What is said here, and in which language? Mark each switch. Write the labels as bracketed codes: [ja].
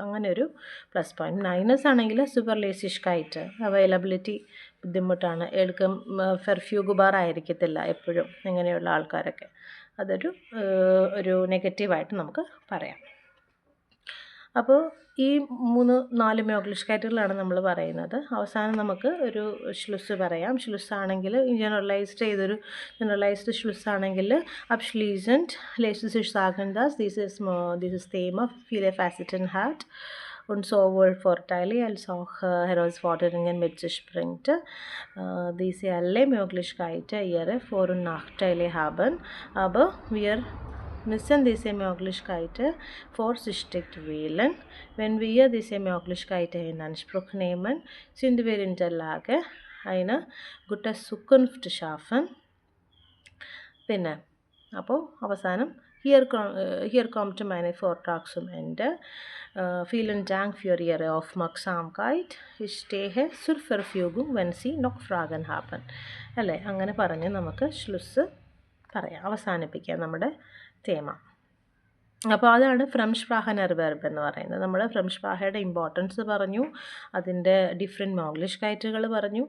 [ml] അങ്ങനെ ഒരു plus point. Minus ആണെങ്കിൽ സൂപ്പർലേസിഷ്കായിട്ട് അവൈലബിലിറ്റി ബുദ്ധിമുട്ടാണ്, എടുക്കും ഫെർഫ്യൂഗുബാർ ആയിരിക്കത്തില്ല എപ്പോഴും, ഇങ്ങനെയുള്ള ആൾക്കാരൊക്കെ. അതൊരു ഒരു നെഗറ്റീവായിട്ട് നമുക്ക് പറയാം. അപ്പോൾ ഈ 3-4 മ്യോഗ്ലിഷ്കാറ്റുകളാണ് നമ്മൾ പറയുന്നത്. അവസാനം നമുക്ക് ഒരു ശ്ലുസ് പറയാം. ശ്ലുസ്സാണെങ്കിൽ generalised ശ്ലുസ്സാണെങ്കിൽ [de] abschließend lässt sich sagen, dass dieses Thema viele Facetten hat und sowohl Vorteile als auch Herausforderungen mit sich bringt. Diese alle Möglichkeiten ihre Vor- und Nachteile haben, aber wir müssen diese Möglichkeiten vorsichtig wählen. Wenn wir diese Möglichkeiten in Anspruch nehmen, sind wir in der Lage, eine gute Zukunft zu schaffen. [ml] പിന്നെ അപ്പോൾ അവസാനം [de] hier kommt meine Vortrag zum Ende. Vielen Dank für Ihre Aufmerksamkeit. Ich stehe zur Verfügung, wenn Sie noch Fragen haben. [ml] അല്ലേ, അങ്ങനെ പറഞ്ഞ് നമുക്ക് ശ്ലുസ് പറയാം, അവസാനിപ്പിക്കാം നമ്മുടെ തേമ. അപ്പോൾ അതാണ് ഫ്രംസ്പ്രാഹൻ എർവെർബ് എന്ന് പറയുന്നത്. നമ്മൾ ഫ്രംസ്പ്രാഹയുടെ ഇമ്പോർട്ടൻസ് പറഞ്ഞു, അതിൻ്റെ ഡിഫറെൻറ്റ് മ്യോഗ്ലിഷ്കൈറ്റുകൾ പറഞ്ഞു.